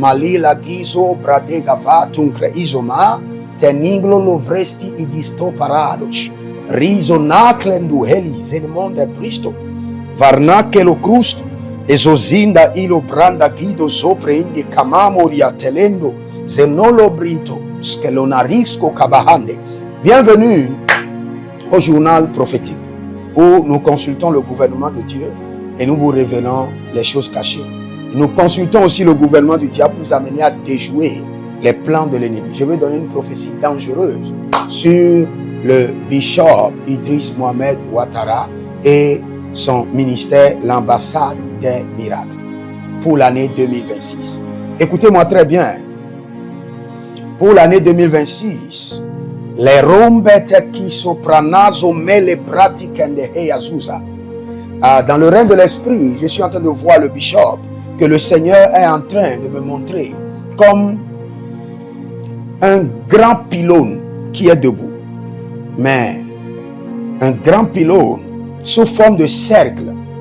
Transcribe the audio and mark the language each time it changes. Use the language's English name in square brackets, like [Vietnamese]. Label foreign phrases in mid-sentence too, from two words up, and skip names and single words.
[French] Malila gizo bradegava tuncre izoma teninglo lovresti idisto parados. Rizo naklendu heli zenemonde Cristo. Varnake lo crusto. Ezozinda ilo branda guido sopra indi kamamoria telendo zenolo brinto skelonarisco kabahande. Bienvenue au journal prophétique où nous consultons le gouvernement de Dieu et nous vous révélons les choses cachées. Nous consultons aussi le gouvernement du diable pour nous amener à déjouer les plans de l'ennemi. Je vais donner une prophétie dangereuse sur le bishop Idriss Mohamed Ouattara et son ministère, l'ambassade des miracles, pour l'année 2026. Écoutez-moi très bien. Pour l'année 2026, les rombete qui sopranazo mele pratikende heyazuza. Dans le règne de l'esprit, je suis en train de voir le bishop que le Seigneur est en train de me montrer comme un grand pylône qui est debout. Mais un grand pylône sous forme de cercle.